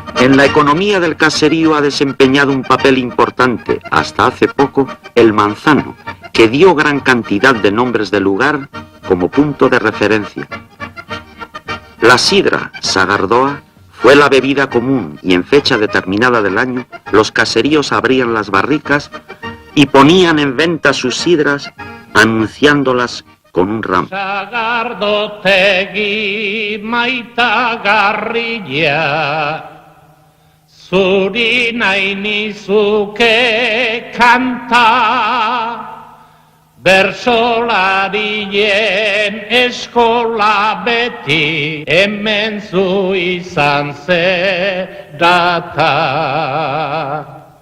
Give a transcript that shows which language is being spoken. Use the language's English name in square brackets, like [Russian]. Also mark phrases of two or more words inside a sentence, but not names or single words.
[Spanish] En la economía del caserío ha desempeñado un papel importante, hasta hace poco, el manzano, que dio gran cantidad de nombres de lugar como punto de referencia. La sidra Sagardoa fue la bebida común y en fecha determinada del año los caseríos abrían las barricas y ponían en venta sus sidras anunciándolas con un ramo. [Basque] Sagardotegi maitagarria, zuri nahi nizuke kanta, bersolarien eskola beti, hemen zu izan zerata.